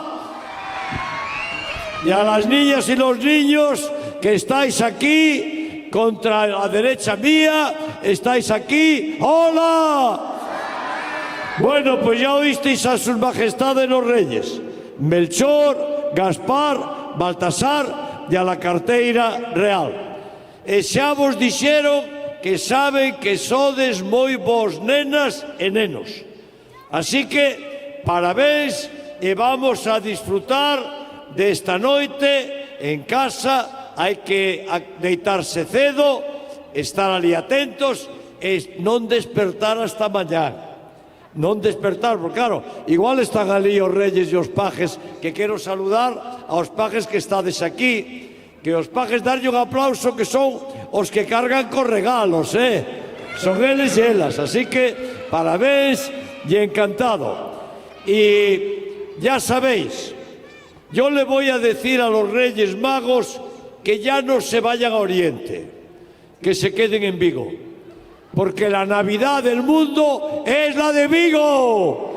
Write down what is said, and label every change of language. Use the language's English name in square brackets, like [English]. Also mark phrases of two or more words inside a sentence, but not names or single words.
[Spanish] Y a las niñas y los niños que estáis aquí, contra la derecha mía, estáis aquí. ¡Hola! Bueno, pues ya oísteis a sus majestades los reyes, Melchor, Gaspar, Baltasar e a la carteira real. [Galician] E xa vos dixeron que saben que sodes moi vos nenas e nenos. Así que, parabéns e vamos a disfrutar desta noite en casa. Hai que deitarse cedo, estar ali atentos e non despertar hasta mañá. Non despertar, porque claro, igual están ali os reyes e os pajes, que quero saludar aos pajes que estades aquí, que os pajes darlle un aplauso, que son os que cargan cos regalos, son eles e elas, así que parabéns e encantado. [Spanish] Y ya sabéis, yo le voy a decir a los Reyes Magos que ya no se vayan a Oriente, que se queden en Vigo, porque la Navidad del mundo es la de Vigo.